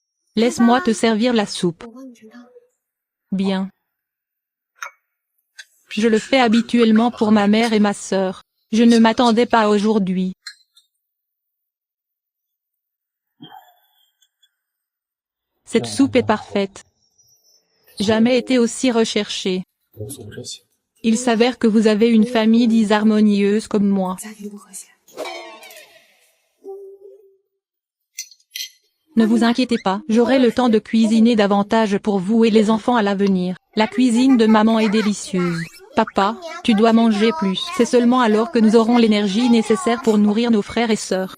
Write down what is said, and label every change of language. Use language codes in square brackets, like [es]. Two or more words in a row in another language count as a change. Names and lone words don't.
[fr] Laisse-moi te servir la soupe. [zh] 我帮你盛汤。 [fr] Bien. Je le fais habituellement pour ma mère et ma sœur. Je ne m'attendais pas à aujourd'hui. Cette soupe est parfaite. Jamais été aussi recherchée. [zh] 无所这些。 [fr] Il s'avère que vous avez une famille disharmonieuse comme moi. [zh] 家庭不和谐。 [fr] Ne vous inquiétez pas, j'aurai le temps de cuisiner davantage pour vous et les enfants à l'avenir. La cuisine de maman est délicieuse. Papa, tu dois manger plus. C'est seulement alors que nous aurons l'énergie nécessaire pour nourrir nos frères et sœurs.